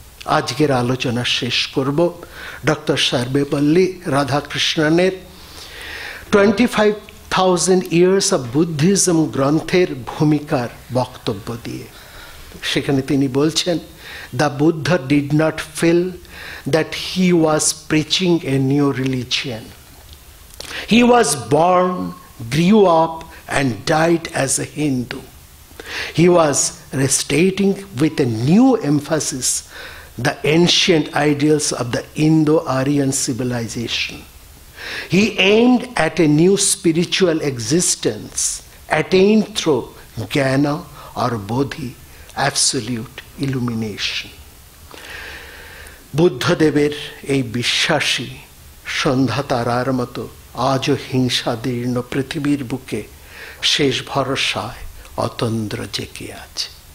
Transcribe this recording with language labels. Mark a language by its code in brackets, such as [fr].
[bn] আজকের আলোচনা শেষ করব ডক্টর সর্বেপল্লী রাধাকৃষ্ণনের 25,000 years of Buddhism গ্রন্থের ভূমিকার বক্তব্য দিয়ে। সেখানে তিনি বলছেন, [en] The Buddha did not feel that he was preaching a new religion. He was born, grew up and died as a Hindu. He was restating with a new emphasis the ancient ideals of the Indo-Aryan civilization. He aimed at a new spiritual existence attained through jnana or bodhi, absolute illumination. [bn] বুদ্ধদেবের এই বিশ্বাসী সন্ধ্যা তারার মতো আজও হিংসাদীর্ণ পৃথিবীর বুকে শেষ ভরসায় অতন্দ্র জেগে আছে।